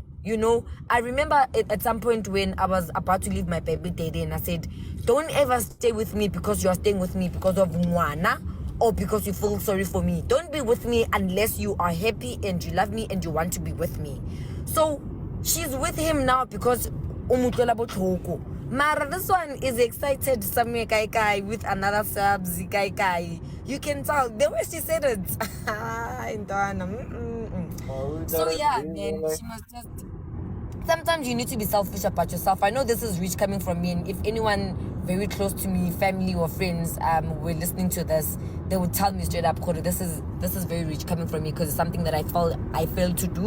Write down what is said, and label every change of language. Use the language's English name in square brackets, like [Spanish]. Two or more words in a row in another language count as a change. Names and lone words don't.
[English] You know, I remember at some point when I was about to leave my baby daddy and I said, "Don't ever stay with me because you are staying with me because of Mwana or because you feel sorry for me. Don't be with me unless you are happy and you love me and you want to be with me." So she's with him now because [Tswana] umutlola botlhoko. [English] Mara this one is excited somewhere kai with another subs kai. You can tell the way she said it. So yeah, man, she must just sometimes you need to be selfish about yourself. I know this is rich coming from me, and if anyone very close to me, family or friends, were listening to this, they would tell me straight up, Kodo, this is very rich coming from me, because it's something that I failed to do.